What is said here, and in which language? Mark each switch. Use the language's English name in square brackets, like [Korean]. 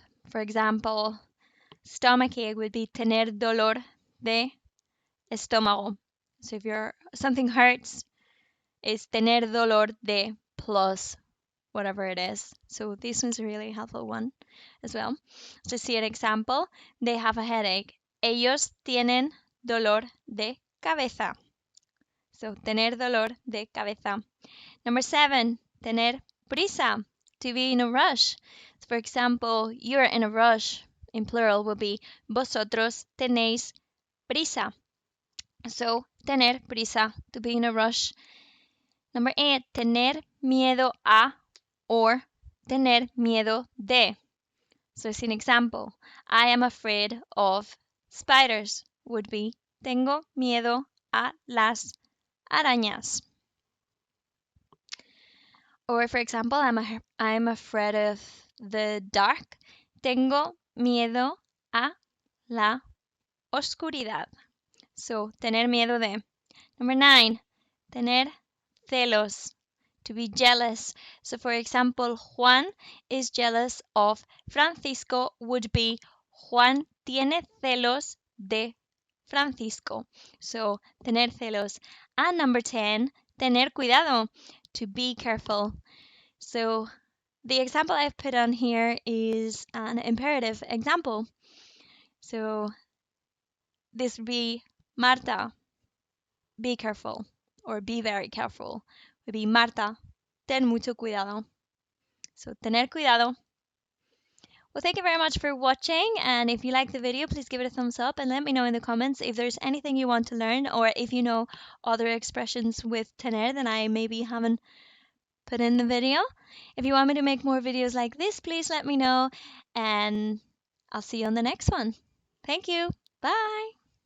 [English] For example, stomachache would be tener dolor de estómago. So if something hurts, it's tener dolor de plus whatever it is. So this one's a really helpful one as well. To see an example, they have a headache. [Spanish] Ellos tienen dolor de cabeza. So tener dolor de cabeza. [English] Number 7, tener prisa, to be in a rush. So for example, you're in a rush, in plural will be vosotros tenéis prisa. So tener prisa, to be in a rush. Number 8, tener miedo a or tener miedo de. So as an example, I am afraid of spiders would be tengo miedo a las arañas. Or for example, I'm afraid of the dark. [Spanish] Tengo miedo a la oscuridad. [English] So, tener miedo de. Number 9, tener celos, to be jealous. So for example, Juan is jealous of Francisco would be Juan tiene celos de Francisco. So, tener celos. And number 10, tener cuidado, to be careful. So the example I've put on here is an imperative example. So this would be Marta, be careful, or be very careful. [Spanish] Would be Marta, ten mucho cuidado. So tener cuidado. [English] Well, thank you very much for watching, and if you like the video, please give it a thumbs up and let me know in the comments if there's anything you want to learn, or if you know other expressions with tener that I maybe haven't put in the video. If you want me to make more videos like this, please let me know, and I'll see you on the next one. Thank you. Bye.